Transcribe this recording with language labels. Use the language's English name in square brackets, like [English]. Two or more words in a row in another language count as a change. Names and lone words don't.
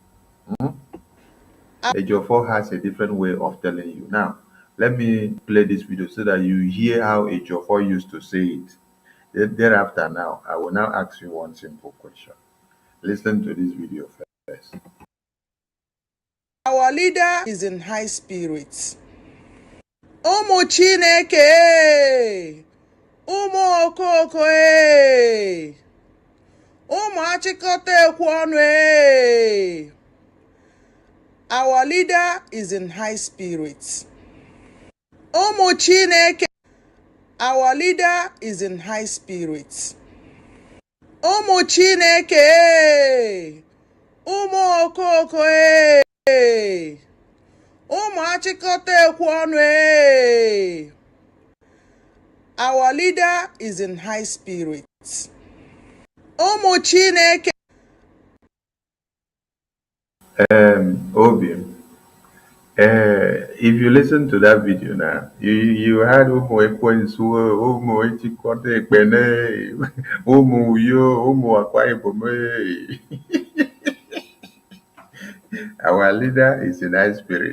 [English] EJIOFOR has a different way of telling you. Now, let me play this video so that you hear how EJIOFOR used to say it. Thereafter, now, I will now ask you one simple question. Listen to this video first. Our leader is in high spirits. [Igbo] Ụmụ Chineke, ụmụ okoko, ụmụ achịkọta ekwu ọnụ. [English] Our leader is in high spirits. [Igbo] Ụmụ Chineke, [English] our leader is in high spirits. [Igbo] Ụmụ Chineke, ụmụ okoko, ụmụ achịkọta ekwu ọnụ. [English] Our leader is in high spirits. [Igbo] Ụmụ Chineke. [English] Obi, if you listen to that video now, you heard [Igbo] Umu Ekwensu, [English] Umu Echikote Ekpene, Umu Uyo, Umu Akwa Ibom. Our leader is in high spirit.